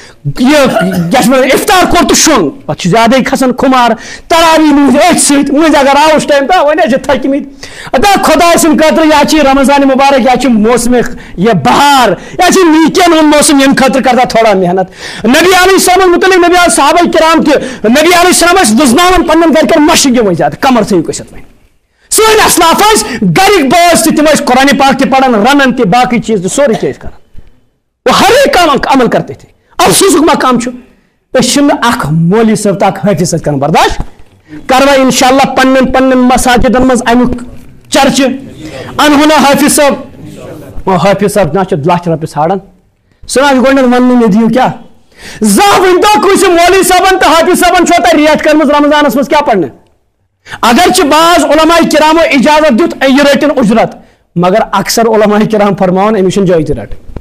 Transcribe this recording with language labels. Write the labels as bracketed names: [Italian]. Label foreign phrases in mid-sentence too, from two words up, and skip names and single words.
[Kashmiri] افطار کوٚر تہٕ شۄنٛگ پتہٕ چھُ زیادے کھسان خُمار تراوی موٗدۍ أتھۍ سۭتۍ مٔنٛزۍ اگر آوُس ٹایم تہٕ وۄنۍ ٲسۍ تھٔکمٕتۍ دپہ خۄداے سٕنٛدِ خٲطرٕ یا چھِ رمضان مُبارک یا چھِ موسمِ یہِ بہار یا چھِ نیٖکین ہُنٛد موسم ییٚمہِ خٲطرٕ کرتا تھوڑا محنت نبی [Arabic] علیہ السلام [Kashmiri] متعلق نبی صحابہ کرام تہِ نبی [Arabic] علیہ السلام [Kashmiri] ٲسۍ وٕزناوان پننٮ۪ن گرِکٮ۪ن مشق یِمے زیادٕ کمر تھٲیِو کٔسِتھ وۄنۍ سٲنۍ اسلاف ٲسۍ گرِکۍ بٲژ تہِ تِم ٲسۍ قرآنِ پاک تہِ پران رنان تہِ باقٕے چیٖز تہِ سورُے چیٖز کران [Urdu] وہ ہر ایک عمل کرتے تھے. [Kashmiri] افسوسُک مقام چھُ أسۍ چھِنہٕ اکھ مولوی صٲب تہٕ اکھ حٲفظ سۭتۍ کران برداشت کروا انشاءاللہ پننٮ۪ن مساجدن منٛز امیُک چرچہِ انہونا حٲفظ صٲب حٲفظ صٲب نا چھِ لچھ رۄپیہِ ژھانڈان سُہ نا چھُ گۄڈٕنیتھ وننہٕ مےٚ دِیِو کیٛاہ زانٛہہ ؤنۍتو کٲنٛسہِ مولوی صٲبن تہٕ حٲفظ صٲبن چھو تۄہہِ ریٹ کٔرمٕژ رمضانس منٛز کیٛاہ پرنہٕ اگرچہِ بعض علماء کرامو اجازت دیُت یہِ رٔٹِن اُجرت مگر اکثر علماء کرام فرماوان أمِس چھُنہٕ جٲیزٕ رٹٕنۍ